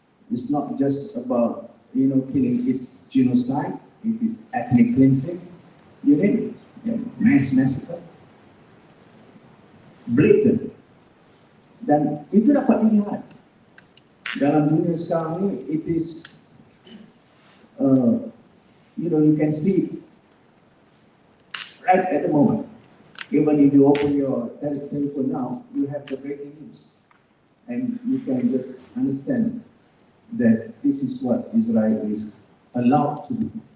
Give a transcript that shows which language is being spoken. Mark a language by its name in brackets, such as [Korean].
[English] It's not just about, killing, it's genocide, it is ethnic cleansing, you name it, mass massacre, blatant. [Malay] Dan itu dapat dilihat dalam dunia sekarang ini. [English] It is, you can see right at the moment. Even if you open your telephone now, you have the breaking news. And you can just understand that this is what Israel is allowed to do.